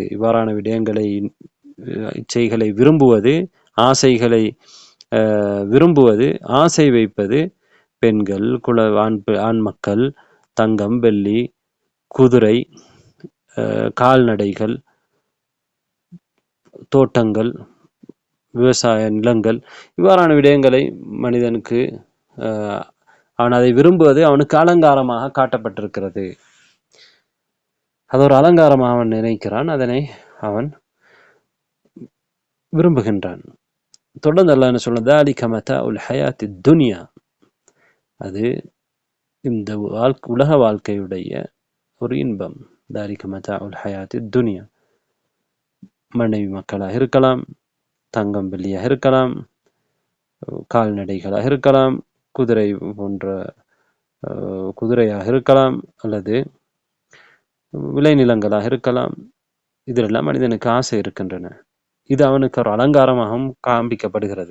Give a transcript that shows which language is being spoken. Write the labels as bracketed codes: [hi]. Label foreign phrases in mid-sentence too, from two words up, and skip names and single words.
[ta] இவ்வாறான விடயங்களை, இச்சைகளை விரும்புவது, ஆசைகளை விரும்புவது, ஆசை வைப்பது, பெண்கள், ஆண் மக்கள், தங்கம், வெள்ளி, குதிரை, கால்நடைகள், தோட்டங்கள், விவசாய நிலங்கள், இவ்வாறான விடயங்களை மனிதனுக்கு அவன் அதை விரும்புவது அவனுக்கு அலங்காரமாக காட்டப்பட்டிருக்கிறது. அது ஒரு அலங்காரமாக அவன் நினைக்கிறான், அதனை அவன் விரும்புகின்றான். தொடர்ந்து அல்லாஹ் என்ன சொல்றது, [ar] ذَلِكَ مَتَاعُ الْحَيَاةِ الدُّنْيَا, [ta] அது இந்த உலக வாழ்க்கையுடைய ஒரு இன்பம். [ar] ذَلِكَ مَتَاعُ الْحَيَاةِ الدُّنْيَا, [ta] மனைவி மக்களாக இருக்கலாம், தங்கம் வெள்ளியாக இருக்கலாம், கால்நடைகளாக இருக்கலாம், குதிரை போன்ற குதிரையாக இருக்கலாம், அல்லது விளைநிலங்களாக இருக்கலாம். இதிலெல்லாம் மனிதனுக்கு ஆசை இருக்கின்றன. இது அவனுக்கு ஒரு அலங்காரமாகவும் காண்பிக்கப்படுகிறது.